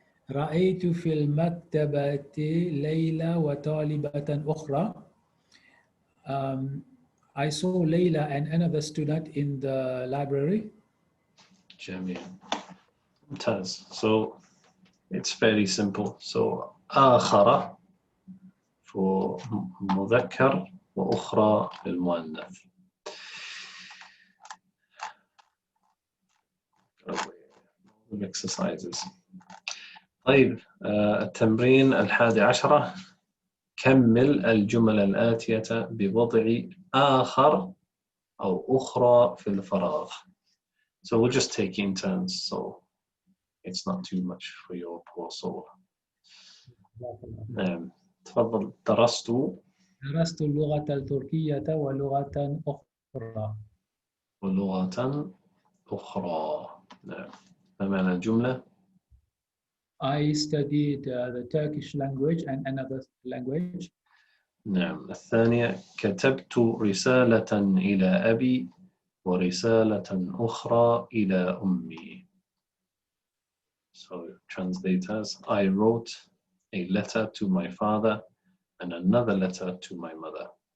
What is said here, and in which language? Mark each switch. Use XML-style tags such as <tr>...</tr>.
<ar>رأيت في المكتبة ليلى وطالبة أخرى.</ar> <en>I saw Layla and another student in the library.</en> <ar>جميل. ممتاز.</ar> <en>So it's very simple.</en> <ar>So آخر for مذكر وأخرى للمؤنث.</ar> <en>exercises.</en> <ar>طيب التمرين 11 كمل الجمل الآتية بوضع آخر أو أخرى في الفراغ.</ar> <en>So we'll just take in turns, so it's not too much for your poor soul.</en> <ar>نعم تفضل. درست. درست اللغة التركية ولغة أخرى. ولغة أخرى. نعم. ما معنى الجملة؟</ar> <en>I studied the Turkish language and another language.</en> <ar>نعم. الثانية كتبت رسالة إلى أبي ورسالة أخرى إلى أمي.</ar> <en>So translate as I wrote a letter to my father and another letter to my mother.</en>